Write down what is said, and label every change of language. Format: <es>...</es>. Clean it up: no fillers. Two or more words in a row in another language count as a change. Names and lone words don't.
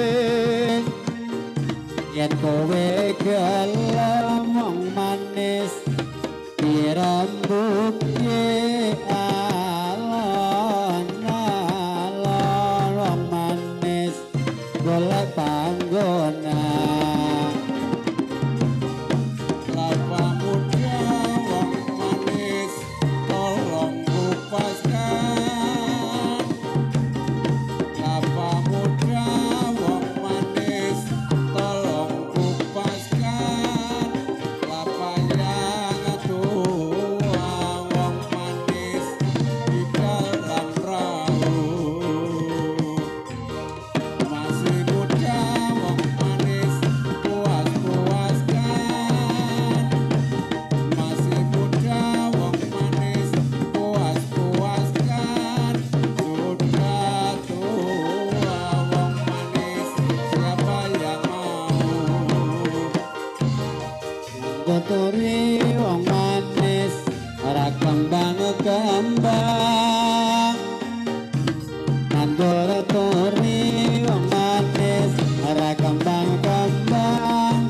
<jv>Yen kowe gelem wong manis dirembukke, alon alon wong manis golek panggonan.</jv> <ms>Kelapa muda</ms> <jv>wong manis</jv> <ms>tolong kupaskan. Kelapa muda</ms> <jv>wong manis</jv> <ms>tolong kupaskan. Kelapa yang tua</ms> <jv>wong manis</jv> <ms>di dalam perahu. Masih muda</ms> <jv>wong manis,</jv> <ms>puas-puaskan. Masih muda</ms> <jv>wong manis,</jv> <ms>puas-puaskan. Sudah tua</ms> <jv>wong manis,</jv> <ms>siapa yang mau?</ms> <jv>Tuturi wong manis ora kembang-kembang, nandur turi wong manis ora kembang-kembang.</jv>